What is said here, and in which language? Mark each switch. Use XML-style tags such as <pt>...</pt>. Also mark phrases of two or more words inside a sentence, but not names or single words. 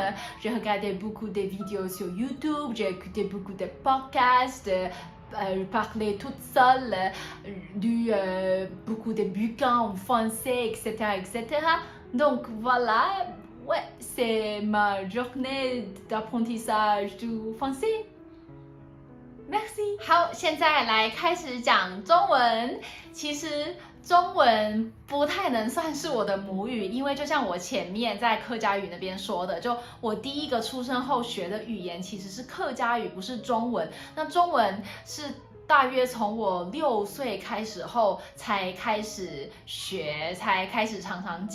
<fr>J'ai regardé beaucoup de vidéos sur YouTube, j'ai écouté beaucoup de podcasts, parler toute seule, lu beaucoup de bouquins en français, etc., etc. Donc, voilà, ouais, c'est ma journée d'apprentissage du français. Merci。</fr> <zh>好，现在来开始讲中文。其实中文不太能算是我的母语，因为就像我前面在客家语那边说的，就我第一个出生后学的语言其实是客家语，不是中文。那中文是大约从我6岁开始后才开始学，才开始常常讲。</zh>